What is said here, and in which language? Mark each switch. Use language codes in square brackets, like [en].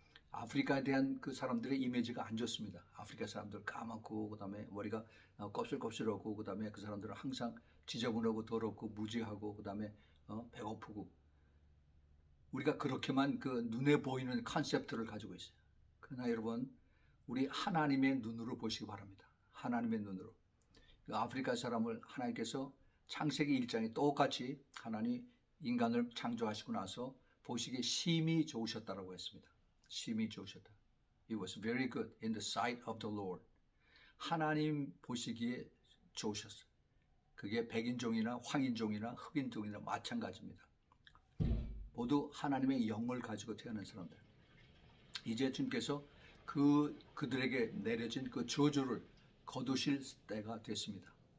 [ko] 아프리카에 대한 그 사람들의 이미지가 안 좋습니다. 아프리카 사람들 까맣고 그다음에 머리가 껍질껍질하고 그다음에 그 사람들은 항상 지저분하고 더럽고 무지하고 그다음에 배고프고 우리가 그렇게만 그 눈에 보이는 컨셉트를 가지고 있어요. 그러나 여러분 우리 하나님의 눈으로 보시기 바랍니다. 하나님의 눈으로. 그 아프리카 사람을 하나님께서 창세기 1장에 똑같이 하나님 인간을 창조하시고 나서 보시기에 심히 좋으셨다라고 했습니다. 심히 좋으셨다. [en] It was very good in the sight of the Lord. [ko] 하나님 보시기에 좋으셨어요. 그게 백인종이나 황인종이나 흑인종이나 마찬가지입니다. 모두 하나님의 영을 가지고 태어난 사람들. 이제 주님께서 그들에게 내려진 그 저주를 거두실 때가 됐습니다.